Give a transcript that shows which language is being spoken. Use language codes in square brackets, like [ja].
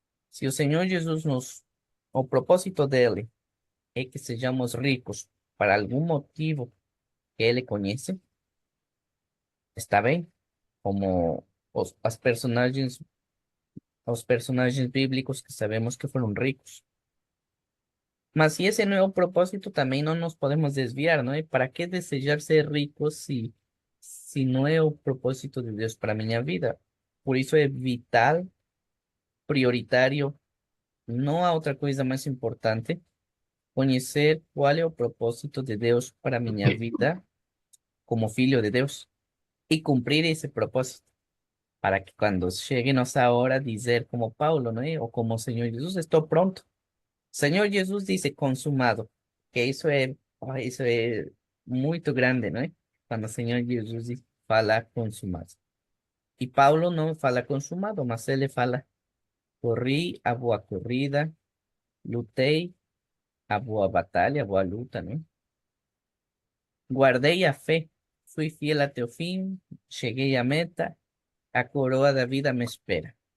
[pt] Se o Senhor Jesus o propósito dele é que sejamos ricos para algum motivo que ele conhece, está bem? Como os personagens bíblicos que sabemos que foram ricos. [es] Mas si ese no es el propósito, también no nos podemos desviar, ¿no? ¿Y para qué desejar ser ricos si no es el propósito de Dios para mi vida? Por eso es vital, prioritario, no a otra cosa más importante, conocer cuál es el propósito de Dios para mi vida como filho de Dios y cumplir ese propósito para que cuando llegue nuestra hora dizer como Paulo, ¿no? O como Señor Jesús, estoy pronto. Señor Jesús dice consumado, que eso es muy grande, ¿no? Cuando el Señor Jesús fala consumado. Y Paulo no [pt] fala consumado, mas ele fala corri a boa corrida, lutei a boa batalha, a boa luta, ¿no? Guardei a fé, fui fiel até o fim, cheguei à meta, a coroa da vida me espera.